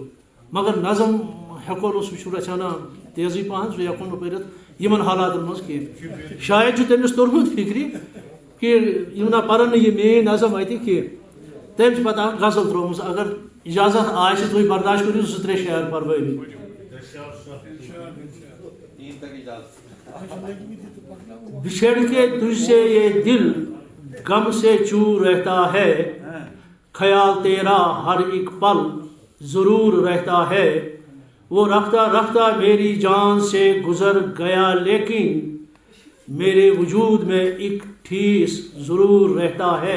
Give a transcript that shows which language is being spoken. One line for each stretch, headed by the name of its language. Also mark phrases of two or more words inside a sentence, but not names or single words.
Kashmiri: مگر نظم ہٮ۪کو نہٕ, سُہ چھُ رَژھان تیزٕے پَہَن, سُہ ہٮ۪کو نہٕ پٔرِتھ یِمن حالاتن منٛز کینٛہہ. شاید چھُ تٔمِس توٚرمُت فِکرِ کہِ یِم نا پَرن نہٕ یہِ میٛٲنۍ نظم اَتہِ کینٛہہ. تٔمۍ چھِ پَتہٕ اکھ غزل ترٛٲومٕژ, اگر اِجازت آسہِ تُہۍ برداش کٔرِو 2-3 شعر پَرٕ بہٕ أمی.
Urdu: بچھڑ کے تجھ سے یہ دل غم سے چور رہتا ہے, خیال تیرا ہر ایک پل ضرور رہتا ہے. وہ رفتہ رفتہ میری جان سے گزر گیا, لیکن میرے وجود میں ایک ٹھیس ضرور رہتا ہے.